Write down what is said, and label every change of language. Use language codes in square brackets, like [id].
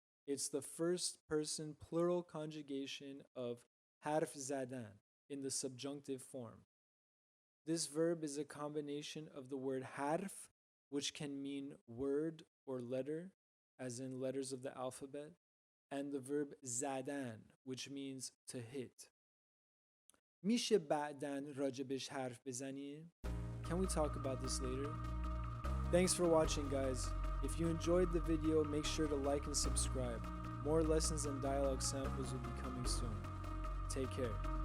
[en] It's the first person plural conjugation of harf zadan in the subjunctive form. This verb is a combination of the word harf, which can mean word or letter, as in letters of the alphabet, and the verb zadan, which means to hit. [fa] میشه بعدن راجبش حرف بزنیم? [en] Can we talk about this later? Thanks for watching, guys. If you enjoyed the video, make sure to like and subscribe. More lessons and dialogue samples will be coming soon. Take care.